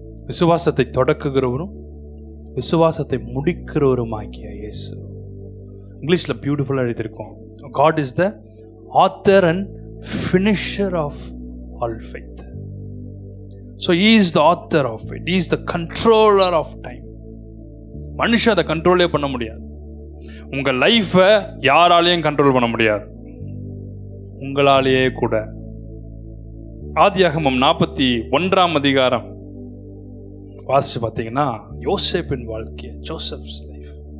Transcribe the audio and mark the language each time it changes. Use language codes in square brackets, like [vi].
[ta] விசுவாசத்தை தொடக்குகிறவரும் விசுவாசத்தை முடிக்கிறவரும் ஆகிய இயேசு. இங்கிலீஷ்ல பியூட்டிஃபுல்லா எழுதியிருக்கோம், [en] God is the author and finisher of all faith. So he is the author of it. He is the controller of time. [ta] மனுஷன் அதை கண்ட்ரோலே பண்ண முடியாது. உங்க லைஃபை யாராலையும் கண்ட்ரோல் பண்ண முடியாது, உங்களாலேயே கூட. ஆதியாகமம் 41ஆம் அதிகாரம் வாசிச்சு பார்த்தீங்கன்னா யோசேப்பின் வாழ்க்கை, ஜோசப்ஸ் லைஃப்.